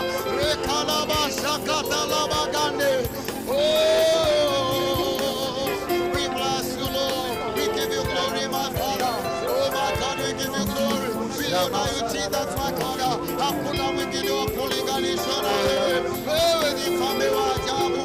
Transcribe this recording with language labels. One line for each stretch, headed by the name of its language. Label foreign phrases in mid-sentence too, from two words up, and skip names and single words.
English: Oh, we bless you, Lord. We give you glory, my Father. Oh, my God, we give you glory. We honor you, Jesus, my God.
Swahili: Hakuna mwingine wa kulinganishwa na wewe. Wewe ni mfalme wa ajabu.